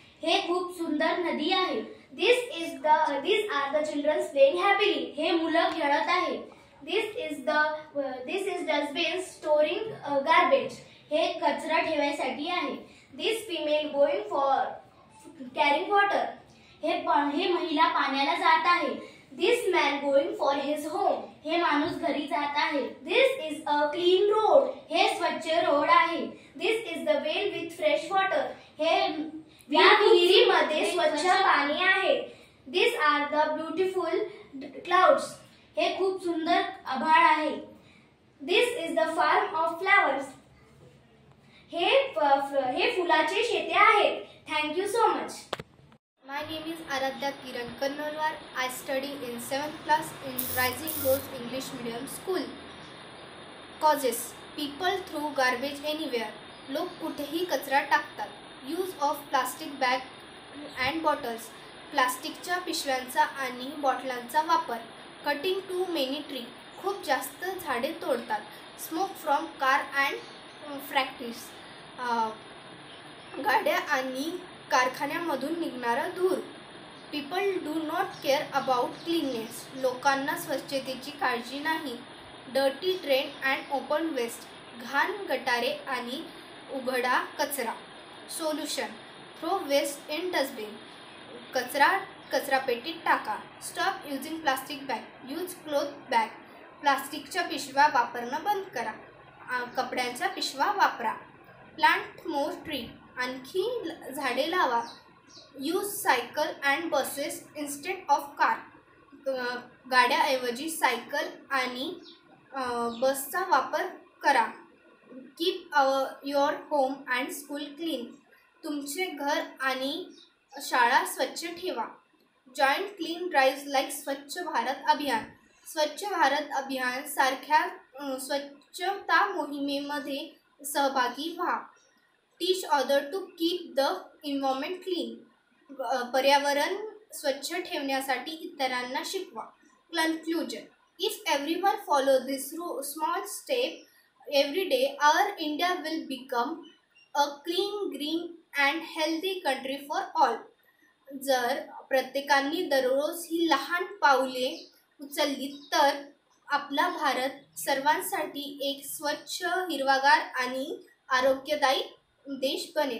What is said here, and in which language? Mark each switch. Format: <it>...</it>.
<mr>हे खूप सुंदर नदी आहे.</mr> <en>These are the children playing happily.</en> <mr>हे मुलं खेळत आहे.</mr> <en>This is dustbin storing garbage.</en> <mr>हे कचरा ठेवायसाठी आहे.</mr> <en>This female going for carrying water.</en> <mr>हे महिला पाण्याला जात आहे.</mr> <en>This man going for his home.</en> <mr>हे माणूस घरी जात आहे.</mr> <en>This is a clean road.</en> <mr>हे स्वच्छ रोड आहे.</mr> <en>This is the well with fresh water.</en> <mr>हे विहिरीमध्ये स्वच्छ पाणी आहे.</mr> <en>These are the beautiful clouds.</en> <mr>हे खूप सुंदर आभाळ आहे.</mr> <en>This is the farm of flowers.</en> <mr>हे फुलाचे शेते आहेत.</mr> <en>Thank you so much. My name is Aradhya Kiran Kannalwar. I study in 7th class in Rising Rose English Medium School. Causes: people throw garbage anywhere.</en> <mr>लोक कुठेही कचरा टाकतात.</mr> <en>Use of plastic bag and bottles.</en> <mr>प्लास्टिकच्या पिशव्यांचा आणि बॉटलांचा वापर.</mr> <en>Cutting too many trees.</en> <mr>खूप जास्त झाडे तोडतात.</mr> <en>Smoke from car and factories.</en> <mr>गाड्या आणि कारखान्यामधून निघणारा धूर.</mr> <en>People do not care about cleanliness.</en> <mr>लोकांना स्वच्छतेची काळजी नाही.</mr> <en>Dirty drain and open waste.</en> <mr>घाण गटारे आणि उघडा कचरा.</mr> <en>Solution: throw waste in dustbin.</en> <mr>कचरापेटीत टाका.</mr> <en>Stop using plastic bag. Use cloth bag.</en> <mr>प्लास्टिकच्या पिशव्या वापरणं बंद करा. कपड्यांच्या पिशव्या वापरा.</mr> <en>Plant more tree.</en> <mr>आणखी झाडे लावा.</mr> <en>Use cycle and buses instead of car.</en> <mr>गाड्याऐवजी cycle आणि बसचा वापर करा.</mr> <en>Keep your home and school clean.</en> <mr>तुमचे घर आणि शाळा स्वच्छ ठेवा.</mr> <en>Join clean drives like Swachh Bharat Abhiyan.</en> <mr>स्वच्छ भारत अभियान सारख्या स्वच्छता मोहिमेमध्ये सहभागी व्हा.</mr> <en>Teach others to keep the environment clean.</en> <mr>पर्यावरण स्वच्छ ठेवण्यासाठी इतरांना शिकवा.</mr> <en>Conclusion: if everyone follow this small step every day, our India will become a clean, green and healthy country for all.</en> <mr>जर प्रत्येकाने दररोज ही लहान पावले उचलली तर आपला भारत सर्वांसाठी एक स्वच्छ, हिरवागार आणि आरोग्यदायी देश बनेल.</mr>